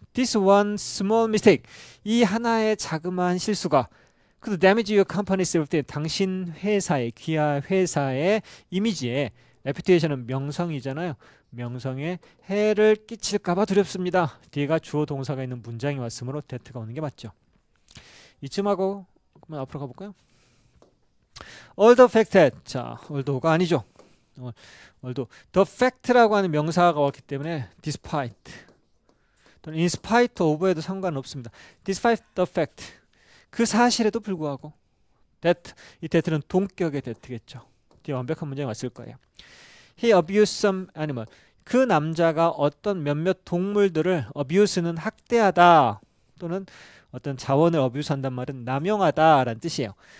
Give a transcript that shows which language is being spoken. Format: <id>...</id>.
<en>This one small mistake</en> <ko>이 하나의 자그마한 실수가</ko> <en>could damage your company's reputation</en> <ko>당신 회사의 귀하 회사의 이미지에 reputation은 명성이잖아요. 명성에 해를 끼칠까봐 두렵습니다. 뒤에가 주어 동사가 있는 문장이 왔으므로 that가 오는 게 맞죠. 이쯤하고 그러면 앞으로 가볼까요?</ko> <en>Although fact that 자,</en> <ko>although가 아니죠. although the fact라고 하는 명사가 왔기 때문에 despite 또는</ko> <en>in spite of</en> <ko>에도 상관없습니다.</ko> <en>despite the fact</en> <ko>그 사실에도 불구하고 that 이 that는 동격의 that겠죠. 뒤에 완벽한 문장이 왔을 거예요.</ko> <en>He abused some animal</en> <ko>그 남자가 어떤 몇몇 동물들을 abuse는 학대하다 또는 어떤 자원을 abuse한단 말은 남용하다 라는 뜻이에요.</ko>